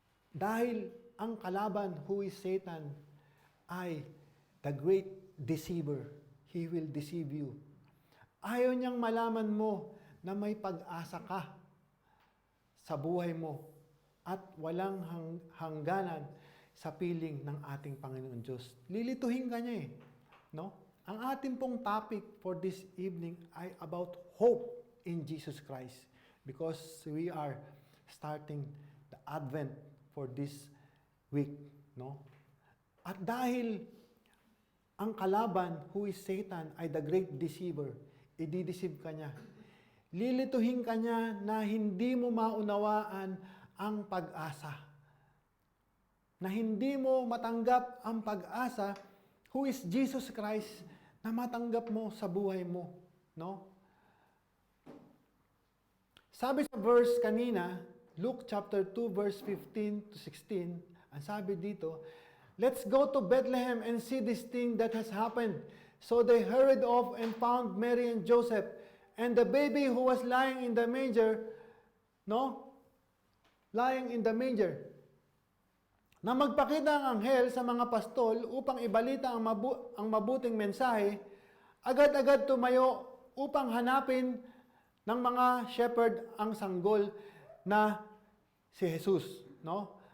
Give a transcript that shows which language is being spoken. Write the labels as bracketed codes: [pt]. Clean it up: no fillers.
[tl] Dahil ang kalaban, [en] who is Satan, [tl] ay [en] the great deceiver. He will deceive you. [tl] Ayaw niyang malaman mo na may pag-asa ka sa buhay mo at walang hangganan sa piling ng ating Panginoon Diyos. Lilituhin ka niya eh. No? Ang ating pong [en] topic for this evening ay about hope in Jesus Christ because we are starting the Advent for this week. [tl] No? At dahil ang kalaban, [en] who is Satan, [tl] ay [en] the great deceiver, [tl] i-deceive ka niya. Lilituhin ka niya na hindi mo maunawaan ang pag-asa. Na hindi mo matanggap ang pag-asa, [en] who is Jesus Christ, [tl] na matanggap mo sa buhay mo. No? Sabi sa verse kanina, [en] Luke chapter 2 verse 15 to 16, [tl] ang sabi dito, [en] let's go to Bethlehem and see this thing that has happened. So they hurried off and found Mary and Joseph and the baby who was lying in the manger, no? Lying in the manger. [tl] Na magpakita ang anghel sa mga pastol upang ibalita ang mabuting mensahe, agad-agad tumayo upang hanapin ng mga shepherd ang sanggol na si Jesus, no?